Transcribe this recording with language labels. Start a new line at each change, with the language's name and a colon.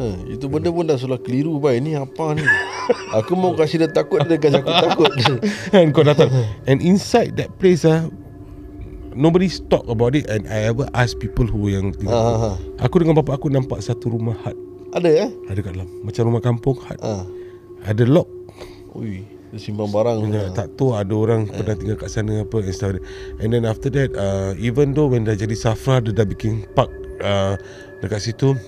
Malay: Itu benda pun dah sudah keliru baik. Ni apa ni? Aku mau kasih dia takut, dia kasi aku takut. And kau datang.
English: And inside that place nobody talk about it. And I ever ask people who
Malay: yang tinggal. Aku dengan bapa aku nampak satu rumah hut. Ada Ada kat dalam. Macam rumah kampung hut. Ada lock. Ui, dia simpan barang. Tak tahu ada orang pernah tinggal kat sana apa
English: and stuff. And then after that even though when
Malay: dah jadi Safra, dia dah bikin park dekat situ.